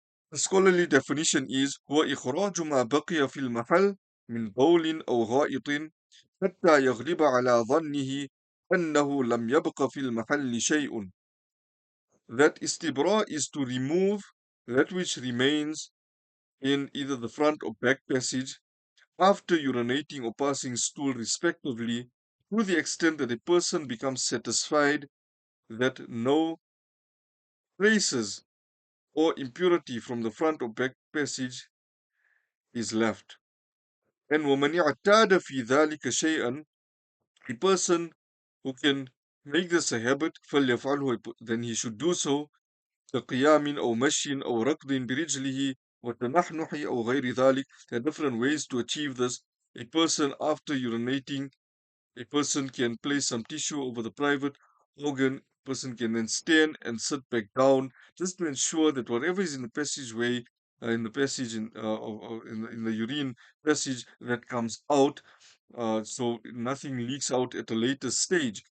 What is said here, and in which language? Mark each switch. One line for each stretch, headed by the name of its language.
English: The scholarly definition is
Arabic: هو إخراج ما بقي في المحل من بول أو غائط حتى يغلب على ظنه أنه لم يبق في المحل شيء.
English: That istibra is to remove that which remains in either the front or back passage after urinating or passing stool respectively, to the extent that a person becomes satisfied that no traces or impurity from the front or back passage is left.
Arabic: And وَمَنْ اعْتَادَ فِي ذَلِكَ شَيْئًا,
English: a person who can make this a habit,
Arabic: فَلْيَفْعَلْهُ,
English: then he should do so,
Arabic: كقيام أو مشي أو ركض برجله وتنحنح أو غير ذلك.
English: There are different ways to achieve this. A person after urinating, a person can place some tissue over the private organ. A person can then stand and sit back down, just to ensure that whatever is in the passageway, in the passage in the urine passage, that comes out, so nothing leaks out at a later stage.